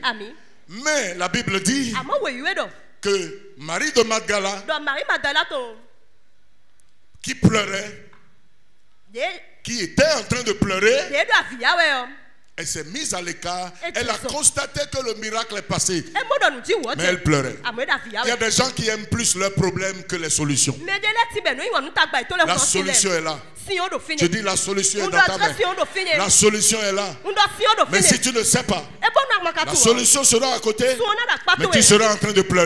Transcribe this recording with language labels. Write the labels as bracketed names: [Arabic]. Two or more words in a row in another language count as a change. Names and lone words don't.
[French] Mais la Bible dit que Marie de Magdala, qui pleurait, qui était en train de pleurer, Elle s'est mise à l'écart. Et Elle a tu- constaté que le miracle est passé. E modo nu ti wo Mais elle pleurait. Il y a La des gens qui aiment plus leurs problèmes que les solutions. La solution est là. Je dis la solution est dans ta main. La solution est là. Mais si tu ne sais pas, la solution sera à côté, mais tu seras en train de pleurer.